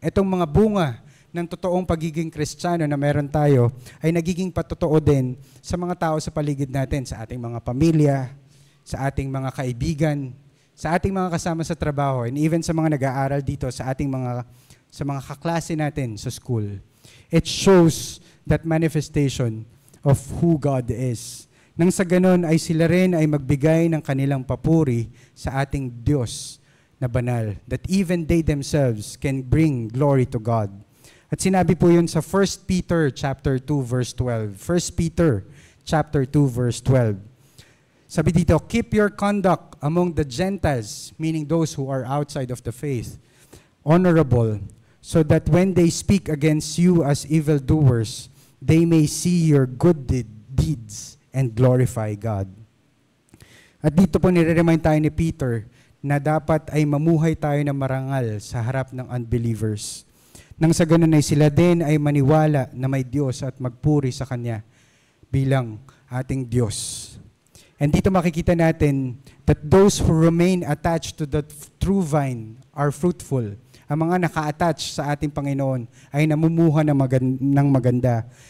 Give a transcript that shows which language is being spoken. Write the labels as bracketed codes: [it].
[tl] Itong mga bunga ng totoong pagiging Kristiyano na meron tayo, ay nagiging patotoo din sa mga tao sa paligid natin, sa ating mga pamilya, sa ating mga kaibigan, sa ating mga kasama sa trabaho, [en] and even [tl] sa mga nag-aaral dito, sa mga kaklase natin sa school. [en] It shows that manifestation of who God is. [tl] Nang sa ganon ay sila rin ay magbigay ng kanilang papuri sa ating Diyos na banal, [en] that even they themselves can bring glory to God. [tl] At sinabi po yun sa 1 Peter chapter 2 verse 12. [en] 1 Peter chapter 2 verse 12. [tl] Sabi dito, [en] keep your conduct among the Gentiles, meaning those who are outside of the faith, honorable, so that when they speak against you as evildoers, they may see your good deeds and glorify God. [tl] At dito po nire-remind tayo ni Peter na dapat ay mamuhay tayo na marangal sa harap ng unbelievers. Nang sa ganun ay sila din ay maniwala na may Diyos at magpuri sa Kanya bilang ating Diyos. [en] And [tl] dito makikita natin [en] that those who remain attached to the true vine are fruitful. [tl] Ang mga naka-attach sa ating Panginoon ay namumuha ng maganda.